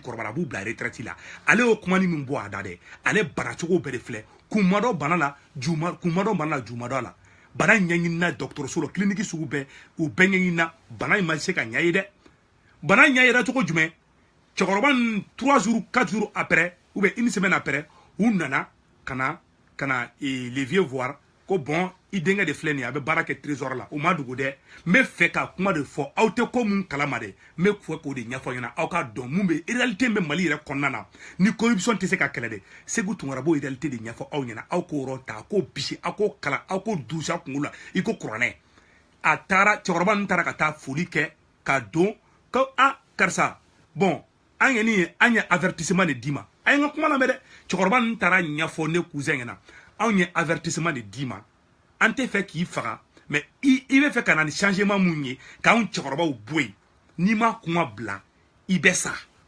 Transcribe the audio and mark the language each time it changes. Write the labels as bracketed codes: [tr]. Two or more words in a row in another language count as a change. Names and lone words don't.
[bm] kɔrɔbayara a b'u bila retraite la ale y'o kuma ni min bɔ a da dɛ ale banacogo bɛɛ de filɛ kun ma dɔ bana la kun ma dɔ bana la ju ma dɔ la bana ɲɛɲinina dɔgɔtɔrɔso la clinique sugu bɛɛ u bɛɛ ɲɛɲinina bana in ma se ka ɲɛ ye dɛ bana ɲɛ yɛrɛ cogo jumɛn cɛkɔrɔba ninnu [fr] 3 jours 4 jours après ou bien une semaine après [bm] u nana ka na [fr] les vieux voir [bm] ko bon i denkɛ de filɛ nin ye a bɛ baara kɛ trésor la o ma dogo dɛ n bɛ fɛ ka kuma de fɔ aw tɛ ko mun kalama dɛ n bɛ fɛ k'o de ɲɛfɔ ɲɛna aw ka dɔn mun bɛ réalité bɛ Mali yɛrɛ kɔnɔna na ni corruption tɛ se ka kɛlɛ dɛ Segu Tunkara b'o réalité de ɲɛfɔ aw ɲɛna aw k'o yɔrɔ ta aw k'o bisi aw k'o kalan aw k'o dusu aw kunkolo la i ko kuranɛ a taara cɛkɔrɔba ninnu taara ka taa foli kɛ ka don ko karisa bon an ye avertissement de d'i ma a ye n ka kuma lamɛn dɛ cɛkɔrɔba ninnu taara ɲɛfɔ ne cousin ɲɛna anw ye avertissement de d'i ma an tɛ fɛ k'i faga mais i bɛ fɛ ka na ni changement mun ye k'anw cɛkɔrɔbaw bɔ yen n'i ma kuma bila i bɛ sa